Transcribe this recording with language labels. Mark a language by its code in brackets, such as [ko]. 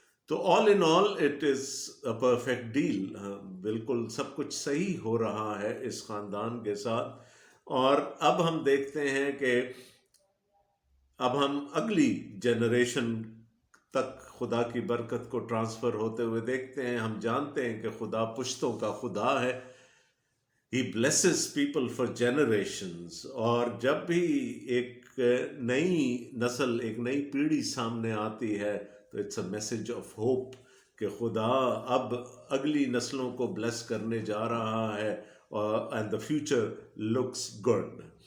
[hi] तो [en] All in all it is a perfect deal. [hi] बिल्कुल सब कुछ सही हो रहा है इस ख़ानदान के साथ। और अब हम देखते हैं कि अब हम अगली जनरेशन तक खुदा की बरकत को ट्रांसफ़र होते हुए देखते हैं। हम जानते हैं कि खुदा पुश्तों का खुदा है। [en] He blesses people for generations। [hi] और जब भी एक नई नस्ल, एक नई पीढ़ी सामने आती है तो [en] it's a message of hope [hi] कि खुदा अब अगली नस्लों को ब्लेस करने जा रहा है, और [en] And the future looks good.